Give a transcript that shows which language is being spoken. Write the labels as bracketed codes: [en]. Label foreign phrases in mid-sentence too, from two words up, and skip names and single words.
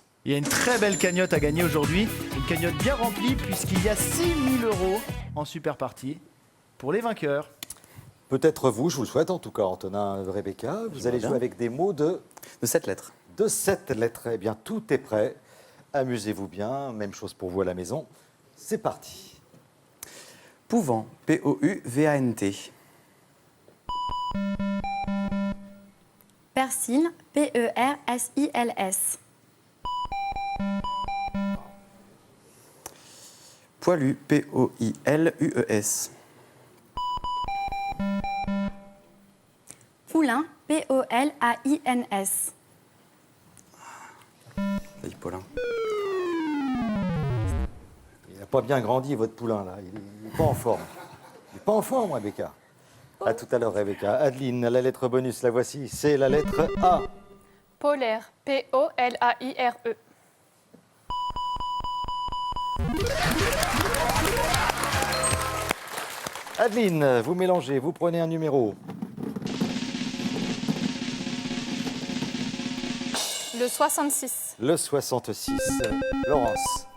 [fr] Il y a une très belle cagnotte à gagner aujourd'hui. Une cagnotte bien remplie puisqu'il y a 6 000 € en super partie pour les vainqueurs. Peut-être vous, je vous le souhaite en tout cas, Antonin, Rebecca, vous allez bien. jouer avec des mots de 7 lettres. 7 lettres. Eh bien, tout est prêt. Amusez-vous bien. Même chose pour vous à la maison. C'est parti. Pouvant, P-O-U-V-A-N-T. Persil, P-E-R-S-I-L-S. Poilu, P-O-I-L-U-E-S. Poulain, P-O-L-A-I-N-S. Salut Paulin. Il n'a pas bien grandi, votre poulain, là. Il n'est pas en forme. Il n'est pas en forme, Rebecca. À tout à l'heure, Rebecca. Adeline, la lettre bonus, la voici. C'est la lettre A. Polaire. P-O-L-A-I-R-E. Adeline, vous mélangez, vous prenez un numéro. Le 66. Le 66. Laurence.